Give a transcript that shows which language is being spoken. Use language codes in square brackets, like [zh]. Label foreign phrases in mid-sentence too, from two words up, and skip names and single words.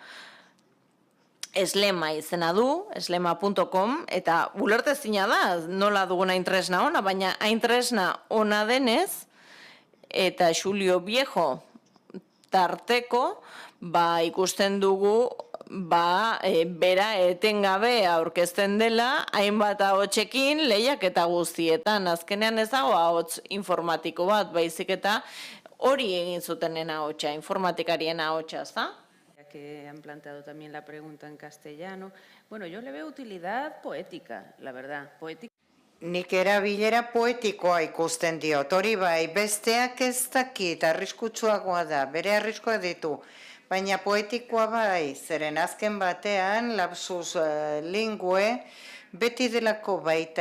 [eu] Eslema izena du, eslema.com, eta ulertezina da, nola dugun hain tresna ona, baina hain tresna ona denez, eta Xulio Viejo tarteko, ikusten dugu, bera etengabe aurkezten dela, hainbat ahotsekin lehiak eta guztietan. Azkenean ez dago ahots informatiko bat, baizik eta hori egin zutenen ahotsa, informatikarien ahotsa, ezta? [es] Que han planteado también la pregunta en castellano. Bueno, yo le veo utilidad poética, la verdad, poética. [eu] Nik erabilera poetikoa ikusten diot, hori bai, besteak ez dakit, arriskutsuagoa da, bere arriskoa ditu, baina poetikoa bai, zeren azken batean, [la] lapsus lingue, [eu] beti delako baita